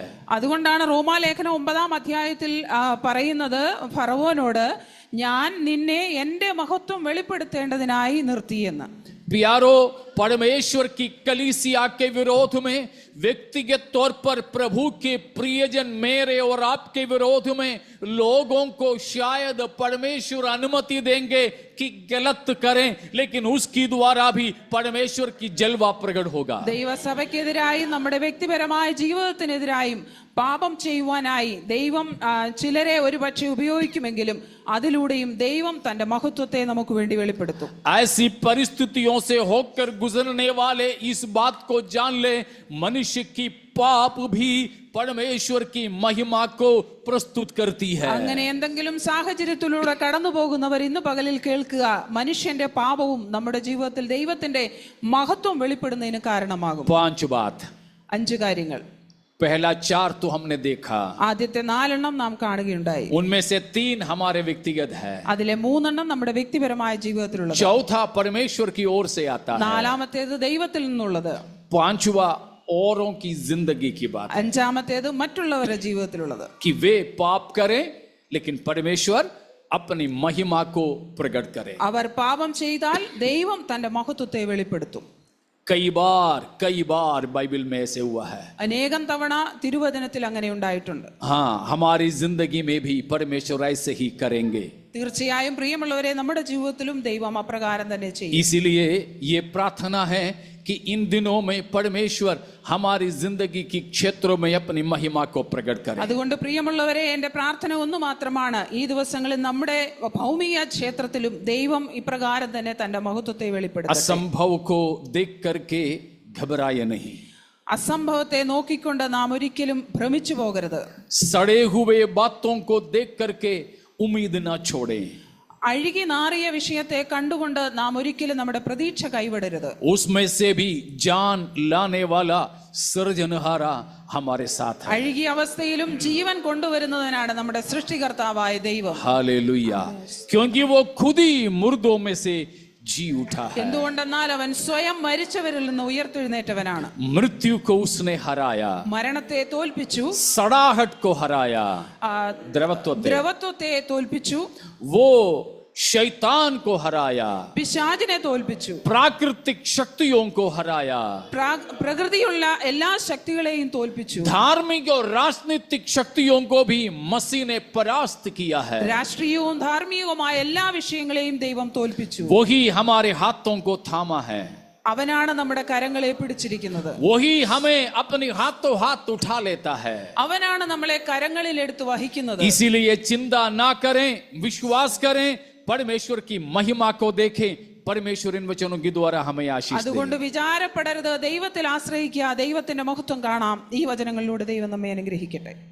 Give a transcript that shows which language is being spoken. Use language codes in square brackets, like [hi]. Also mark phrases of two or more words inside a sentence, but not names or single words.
[ml] അതുകൊണ്ടാണ് റോമാലേഖനം 9 അധ്യായത്തിൽ പറയുന്നത് ഫറവോനോട്, ഞാൻ നിന്നെ എന്റെ മഹത്വം വെളിപ്പെടുത്തേണ്ടതിനായി നിർത്തിയെന്ന്. [hi] प्यारो, परमेश्वर की कलीसिया के विरोध में व्यक्तिगत तौर पर प्रभु के प्रियजन मेरे और आपके विरोध में लोगों को शायद परमेश्वर अनुमति देंगे कि गलत करें, लेकिन उसकी द्वारा भी परमेश्वर की जलवा प्रकट होगा. [ml] ദൈവസഭയ്ക്കെതിരായും നമ്മുടെ വ്യക്തിപരമായ ജീവിതത്തിനെതിരായും പാപം ചെയ്യുവാനായി ദൈവം ചിലരെ ഒരുപക്ഷെ ഉപയോഗിക്കുമെങ്കിലും അതിലൂടെയും ദൈവം തന്റെ മഹത്വത്തെ നമുക്ക് വേണ്ടി വെളിപ്പെടുത്തും. [hi] ऐसी परिस्थितियों से होकर गुजरने वाले इस बात को जान ले, मनुष्य की पाप भी परमेश्वर की महिमा को प्रस्तुत करती है. [ml] അങ്ങനെ എന്തെങ്കിലും സാഹചര്യത്തിലൂടെ കടന്നു പോകുന്നവർ ഇന്ന് പകലിൽ കേൾക്കുക, മനുഷ്യന്റെ പാപവും നമ്മുടെ ജീവിതത്തിൽ ദൈവത്തിന്റെ മഹത്വം വെളിപ്പെടുന്നതിന് കാരണമാകും. [hi] 5 बात. [ml] 5 കാര്യങ്ങൾ. [hi] पहला 4 तो हमने देखा, [ml] ആദ്യത്തെ 4 നാം കാണുകയുണ്ടായി. [hi] उनमें से 3 हमारे व्यक्तिगत है, [ml] അതിലെ 3 നമ്മുടെ വ്യക്തിപരമായ ജീവിതത്തിലുള്ളത്. [hi] चौथा परमेश्वर की ओर से आता है, [ml] 4ാമത്തേത് ദൈവത്തിൽ നിന്നുള്ളത്. [hi] 5वां औरों की जिंदगी की बात, [ml] 5ാമത്തേത് മറ്റുള്ളവരുടെ ജീവിതത്തിലുള്ളത്. [hi] कि वे पाप करें लेकिन परमेश्वर अपनी महिमा को प्रकट करे. [ml] അവർ പാപം ചെയ്താൽ ദൈവം തന്റെ മഹത്വത്തെ വെളിപ്പെടുത്തും. [hi] कई बार बाइबल में ऐसे हुआ है. [ml] അനേകം തവണ തിരുവചനത്തിൽ അങ്ങനെ ഉണ്ടായിട്ടുണ്ട്. [hi] हाँ, हमारी जिंदगी में भी परमेश्वर ऐसे ही करेंगे. [ml] തീർച്ചയായും പ്രിയമുള്ളവരെ, നമ്മുടെ ജീവിതത്തിലും ദൈവം അപ്രകാരം തന്നെ ചെയ്യും. [hi] इसीलिए ये प्रार्थना है कि इन दिनों में परमेश्वर हमारी जिंदगी की क्षेत्रों में अपनी महिमा को प्रकट करे. [ml] അതുകൊണ്ട് പ്രിയമുള്ളവരെ, എന്റെ പ്രാർത്ഥന ഒന്ന് മാത്രമാണ്, ഈ ദിവസങ്ങളിൽ നമ്മുടെ ഭൗമിക ക്ഷേത്രത്തിലും ദൈവം ഇപ്രകാരം തന്നെ തന്റെ മഹത്വത്തെ വെളിപ്പെടുത്തട്ടെ. [hi] असंभव को देख करके घबराए नहीं. [ml] അസംഭവത്തെ നോക്കിക്കൊണ്ട് നാം ഒരിക്കലും ഭ്രമിച്ചു പോകരുത്. [hi] सड़े हुए बातों को देख करके उम्मीद ना छोड़े. [ml] അഴുകി നാറിയ വിഷയത്തെ കണ്ടുകൊണ്ട് നാം ഒരിക്കലും നമ്മുടെ പ്രതീക്ഷ കൈവിടരുത്. [hi] उसमें से भी जान लाने वाला सृजनहारा हमारे साथ है. [ml] അഴുകിയ അവസ്ഥയിലും ജീവൻ കൊണ്ടുവരുന്നതിനാണ് നമ്മുടെ സൃഷ്ടികർത്താവായ ദൈവം. [hi] हालेलुया. क्योंकि वो खुद ही मुर्दों में से जी उठा है. [ml] എന്തുകൊണ്ടെന്നാൽ അവൻ സ്വയം മരിച്ചവരിൽ നിന്ന് ഉയർത്തെഴുന്നേറ്റവനാണ്. [hi] मृत्यु को उसने हराया, [ml] മരണത്തെ തോൽപ്പിച്ചു, [hi] सड़ाहट को हराया, [ml] ദ്രവത്വത്തെ തോൽപ്പിച്ചു, [hi] वो शैतान को हराया, [ml] പിശാചിനെ തോൽപ്പിച്ചു, [hi] प्राकृतिक शक्तियों को हराया, [ml] പ്രകൃതിയുള്ള എല്ലാ ശക്തികളെയും തോൽപ്പിച്ചു, [hi] धार्मिक और राजनीतिक शक्तियों को भी मसीह ने परास्त किया है. [ml] രാഷ്ട്രീയവും ധാർമ്മികവുമായ എല്ലാ വിഷയങ്ങളെയും ദൈവം തോൽപ്പിച്ചു. [hi] वही हमारे हाथों को थामा है, [ml] അവനാണ് നമ്മുടെ കരങ്ങളെ പിടിച്ചിരിക്കുന്നത്. [hi] वही हमें अपने हाथों हाथ उठा लेता है. [ml] അവനാണ് നമ്മളെ കരങ്ങളിൽ എടുത്ത് വഹിക്കുന്നത്. [hi] इसीलिए चिंता ना करें, विश्वास करें, परमेश्वर की महिमा को देखें. परमेश्वर इन वचनों के द्वारा हमें आशीष दे. [ml] അതുകൊണ്ട് വിചാരപ്പെടരുത്, ദൈവത്തിൽ ആശ്രയിക്കുക, ദൈവത്തിന്റെ മഹത്വം കാണാം. ഈ വചനങ്ങളിലൂടെ ദൈവം നമ്മെ അനുഗ്രഹിക്കട്ടെ.